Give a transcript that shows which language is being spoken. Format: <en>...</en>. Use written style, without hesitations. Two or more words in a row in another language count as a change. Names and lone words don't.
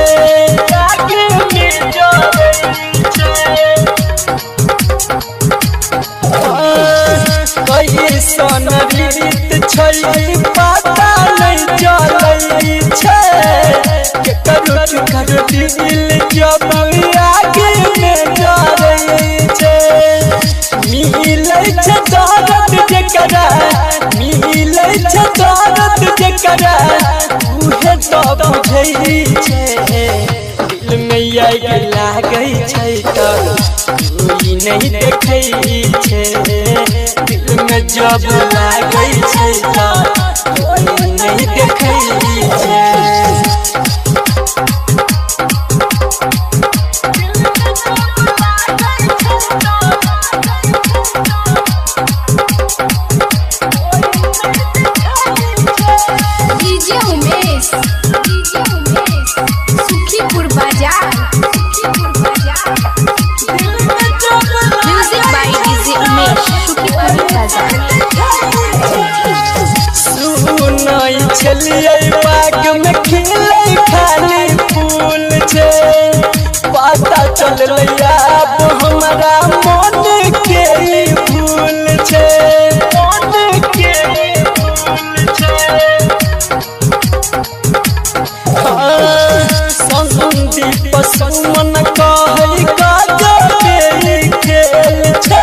<mai>आगे में जरै छै। कई सन रीत छै पता नहीं चलै छै। के करो दिल जब आगे में जरै छै। मिलै छै दर्द जेकरा मिलै छै दर्द जेकरा उहे तो बुझै छै। दिल में आग लागे छै त कोई नहीं देखै छै। दिल में जब लागे छै त कोई नहीं देखै छै। DJ Umesh, Shukipur Bazaar.</mai> <en>Music by DJ Umesh, Shukipur Bazaar.</en> <mai>सुनई छलिए बाग में खिलै खाली फूल छै। पता चललै अब हमरा मन के फूल छै। मन के फूल छै। संदीप सुमन कहै गजबे खेल छै।</mai>